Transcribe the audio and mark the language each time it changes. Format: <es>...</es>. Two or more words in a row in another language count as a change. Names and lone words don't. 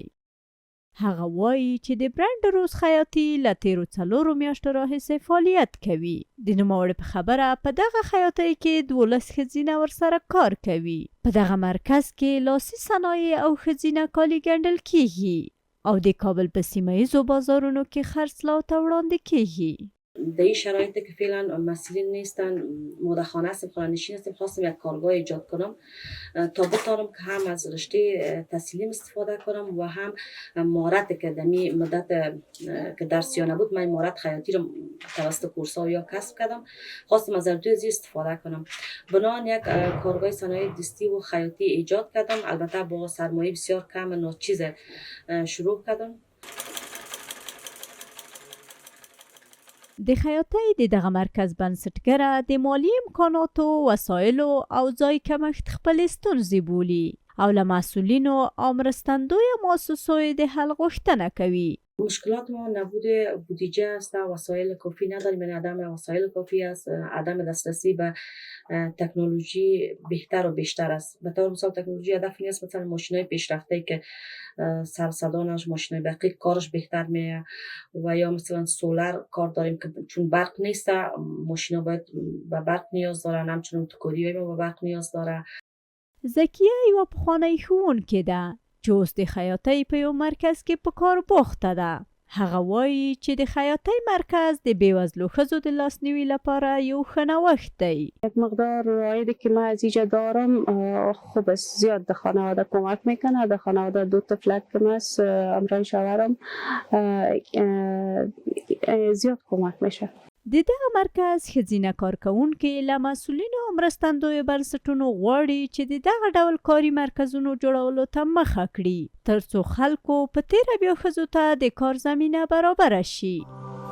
<ps>هغه وایي چې د برند روز خیاطي له تیرو 4 میاشتو راهیسې فعالیت کوي. د نوموړې په خبره په دغه خیاطۍ کې 12 ښځینه ورسره کار کوي. په دغه مرکز کې لاسي صنایع او ښځینه کالي ګنډل کیږي او د کابل په سیمه ییزو بازارونو کې خرڅلاو ته وړاندې کیږي.</ps> <fa>در این شرایطی که فعلا مسئولین نیستن، مدخانه هستیم، خانه نشین هستیم، خواستم یک کارگاه ایجاد کنم تا بتانم که هم از رشته تحصیلیم استفاده کنم و هم مهارت که دمی مدت که درسیانه بود من مهارت خیاطی رو توسط کورس‌ها یا کسب کردم. خواستم از ارتوی زی استفاده کنم. بنابراین یک کارگاه صنایع دستی و خیاطی ایجاد کردم. البته با سرمایه بسیار کم و ناچیز شروع کردم.</fa> <ps>د خیاطۍ د دغه مرکز بنسټګره د مالی امکاناتو، وسایلو او ځای کمښت خپلې ستونزې بولي او له مسؤلینو او مرستندویه مؤسسو د حل غوښتنه کوي.</ps> <fa>مشکلات ما نبود بودجه است، وسایل کافی نداریم، یعنی عدم وسایل کافی است، عدم دسترسی به تکنولوژی بهتر و بیشتر است. به طور مثال تکنولوژی هدف نیست مثلا ماشینای پیشرفته که سر صدانش ماشینای برقی کارش بهتر میه و یا مثلا سولار کار داریم که چون برق نیست ماشینا باید به برق نیاز داره، همچنین توکوری به برق نیاز داره.</fa> <ps>زکیه یوه پخوانۍ ښوونکې ده چې اوس د خیاطۍ په یو مرکز کې په کار بوخته ده. هغه وایي چې د خیاطۍ مرکز د بېوزلو ښځو د لاسنیوي لپاره یو ښه نوښت دی.</ps> <fa>یک مقدار عایدی که من از اینجا دارم خوب است، زیاد به خانواده کمک میکنه. در خانواده 2 طفلک که است، همراه شوهرم زیاد کمک میشه.</fa> <ps>د دغه مرکز ښځینه کارکوونکې له مسؤلینو او مرستندویو بنسټونو غواړي چې د دغه ډول کاري مرکزونو جوړولو ته مخه کړي تر څو خلکو په تیره بیا ښځو ته د کار زمینه برابره شي.</ps>